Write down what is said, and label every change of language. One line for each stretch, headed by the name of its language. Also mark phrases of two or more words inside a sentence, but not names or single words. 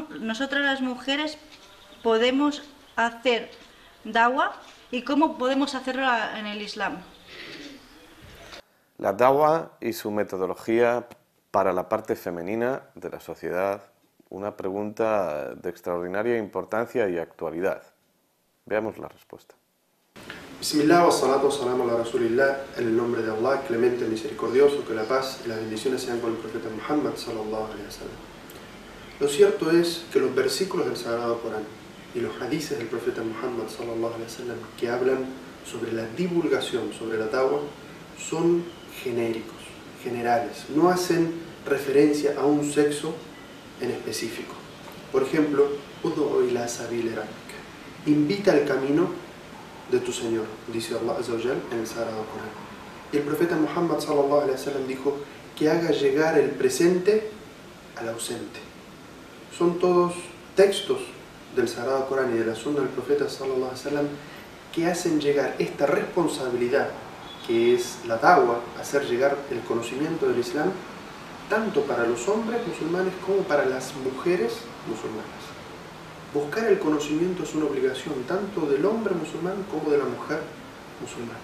Spanish: Nosotras las mujeres podemos hacer dawa, ¿y cómo podemos hacerlo en el Islam? La dawa y su metodología para la parte femenina de la sociedad, una pregunta de extraordinaria importancia y actualidad. Veamos la respuesta.
Arabic: بسم الله والصلاة والسلام على رسول الله,
Spanish: en el nombre de Allah, clemente, misericordioso, que la paz y las bendiciones sean con el profeta Muhammad
Arabic: صلى الله عليه وسلم.
Spanish: Lo cierto es que los versículos del Sagrado Corán y los hadices del profeta Muhammad
Arabic: صلى الله عليه وسلم
Spanish: que hablan sobre la divulgación, sobre la dawa, son genéricos, generales, no hacen referencia a un sexo en específico. Por ejemplo,
Arabic: ادع إلى سبيل ربك,
Spanish: invita al camino de tu Señor, dice Allah
Arabic: عز وجل
Spanish: en el Sagrado Corán. Y el profeta Muhammad
Arabic: صلى الله عليه وسلم
Spanish: dijo que haga llegar el presente al ausente. Son todos textos del Sagrado Corán y de la Sunna del profeta
Arabic: صلى الله عليه وسلم
Spanish: que hacen llegar esta responsabilidad, que es la dawa, hacer llegar el conocimiento del Islam, tanto para los hombres musulmanes como para las mujeres musulmanas. Buscar el conocimiento es una obligación tanto del hombre musulmán como de la mujer musulmana.